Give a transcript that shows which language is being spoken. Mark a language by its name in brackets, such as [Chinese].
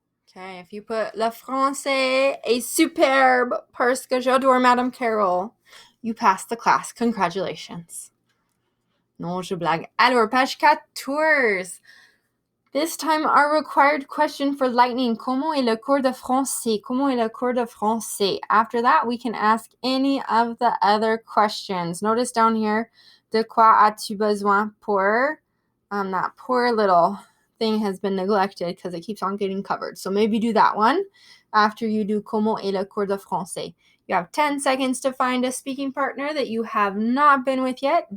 [English] Okay, if you put [French] le français est superbe parce que j'adore Madame Carroll, [English] you passed the class. Congratulations. [French] Non, je blague. Alors, page 14. [English] This time, our required question for lightning. [French] Comment est le cours de français? Comment est le cours de français? [English] After that, we can ask any of the other questions. Notice down here, [French] de quoi as-tu besoin pour? [English] That poor little thing has been neglected because it keeps on getting covered. So maybe do that one after you do [French] comment est le cours de français. [English] You have 10 seconds to find a speaking partner that you have not been with yet.